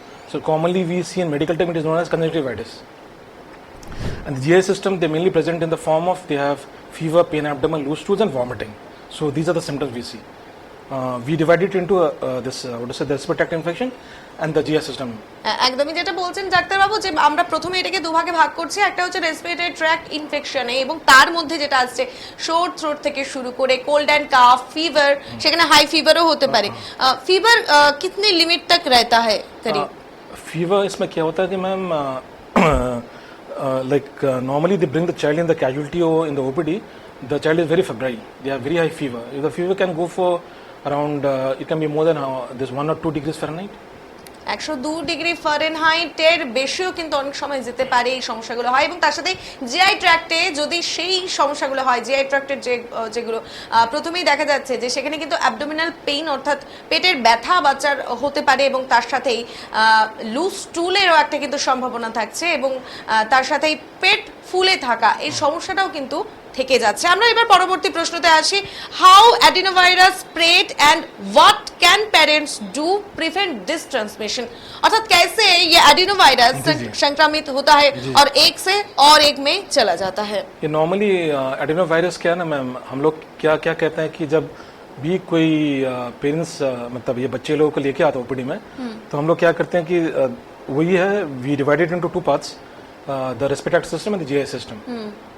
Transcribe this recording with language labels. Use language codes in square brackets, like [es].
[en] So commonly we see in medical term it is known as conjunctivitis. And the GI system, they mainly present in the form of they have fever, pain, abdomen, loose stools, and vomiting. So these are the symptoms we see. We divide it into the respiratory tract infection and the GI system. [bn] একদমই যেটা বলছেন ডাক্তারবাবু, যে আমরা প্রথমে এটাকে দুভাগে ভাগ করছি। একটা হচ্ছে রেসপিরেটরি ট্র্যাক্ট ইনফেকশনে, এবং তার মধ্যে যেটা আসছে শোর থ্রোট থেকে শুরু করে কোল্ড অ্যান্ড কাফ, ফিভার, সেখানে হাই ফিভারও হতে পারে। [hi] ফিভার কিতনি লিমিট तक रहता है करीब? फीवर इसमें क्या होता है कि ma'am [en] normally they bring the child in the casualty or in the OPD. The child is very febrile. They have very high fever. If the fever can go for around it can be more than this 1 or 2 degrees Fahrenheit. [bn] 102 degree ফারেনহাইটের বেশিও কিন্তু অনেক সময় যেতে পারে এই সমস্যাগুলো হয়। এবং তার সাথে জিআই ট্র্যাক্টে যদি সেই সমস্যাগুলো হয়, জিআই ট্র্যাক্টের যেগুলো প্রথমেই দেখা যাচ্ছে যে সেখানে কিন্তু অ্যাবডোমিনাল পেইন অর্থাৎ পেটের ব্যথা বাচ্চার হতে পারে, এবং তার সাথেই লুজ স্টুলেরও একটা কিন্তু সম্ভাবনা থাকছে, এবং তার সাথেই পেট ফুলে থাকা, এই সমস্যাটাও কিন্তু থেকে যাচ্ছে। আমরা এবার পরবর্তী প্রশ্নতে আসি, [en] how adenovirus spread and what can parents do prevent this transmission, [hi] अर्थात कैसे ये एडिनो वायरस संक्रमित होता है और एक से और एक में चला जाता है। ये नॉर्मली एडिनो वायरस क्या है ना मैम, हम लोग क्या क्या कहते हैं कि जब भी कोई पेरेंट्स मतलब ये बच्चे लोगों को लेके आता है ओपीडी में, तो हम लोग क्या करते हैं कि वही है, [en] We divided into two parts, the respiratory system and the GI system.